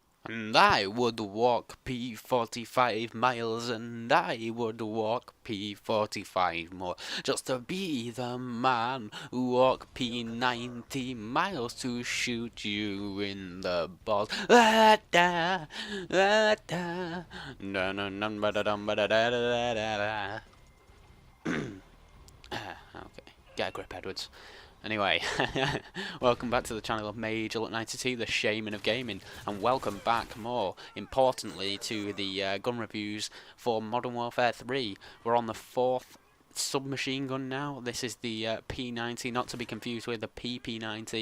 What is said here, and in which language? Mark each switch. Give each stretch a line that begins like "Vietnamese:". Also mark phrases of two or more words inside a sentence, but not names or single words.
English: And I would walk P45 miles, and I would walk P45 more, just to be the man who walk P90 miles to shoot you in the balls. Ah, da, ah, da. No, no, no, ba da dum, ba da da da da da. Okay, get a grip, Edwards. Anyway, welcome back to the channel of Major Look 92, the shaman of gaming, and welcome back, more importantly, to the gun reviews for Modern Warfare 3. We're on the 4th submachine gun now. This is the P90, not to be confused with the PP90.